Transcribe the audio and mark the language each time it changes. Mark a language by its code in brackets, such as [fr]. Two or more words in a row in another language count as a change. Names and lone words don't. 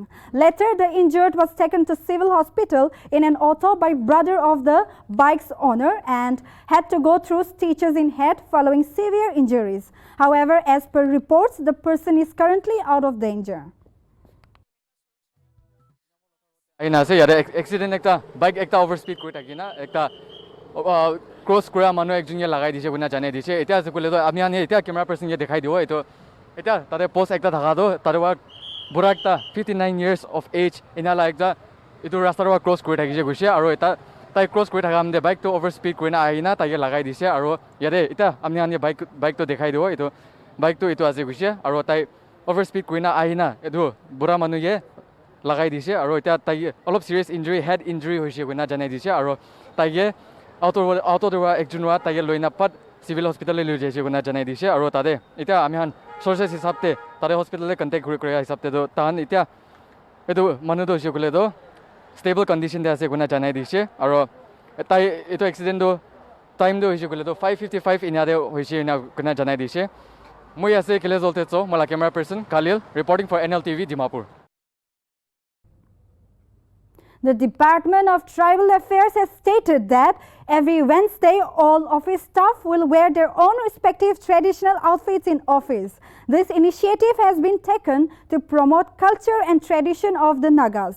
[en] Later, the injured was taken to civil hospital in an auto by brother of the bike's owner and had to go through stitches in head following severe injuries. However, as per reports, the person is currently out of danger. [nag] Aina se yare accident ekta bike ekta overspeed koi thakina ekta cross kura manu ekjon ye lagai dise guna jane dise eta se kole to ami ani eta [en] camera person [nag] ye dekhai dibo eto eta tare post ekta thaka do tare wa bura ekta 59 [en] years of [nag] age ina la ekta etu rasta ro cross koi thakise goise aro eta tai cross koi thakam de bike to overspeed koina aina tai lagai dise aro yare eta ami ani bike to dekhai dibo eto bike to etu ase goise aro tai overspeed koina aina etu bura manu ye lagai dise aro eta tai olop [en] serious injury head injury [nag] hoise koina janai dise aro tai ye auto dora ekjunwa tai loina pat civil hospital le loi jaise koina janai dise aro tade eta ami han sources hisabte tare hospital le contact kore hisabte do tan eta etu manu do hoise kole do [en] stable condition [nag] de ase koina janai dise aro tai etu accident do time do hoise kole do 5:55 ina de hoise ina koina janai dise moi ase kele zolte cho mala [en] camera person Khalil reporting for Nltv Dimapur. The Department of Tribal Affairs has stated that every Wednesday, all office staff will wear their own respective traditional outfits in office. This initiative has been taken to promote culture and tradition of the Nagas.